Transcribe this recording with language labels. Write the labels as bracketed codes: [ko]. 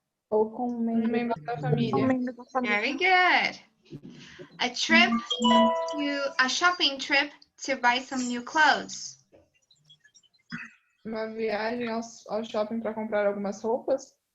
[pt] Ou com um membro da família. [en] Very good. A trip to a shopping trip to buy some new clothes. [pt] Uma viagem ao shopping para comprar algumas roupas.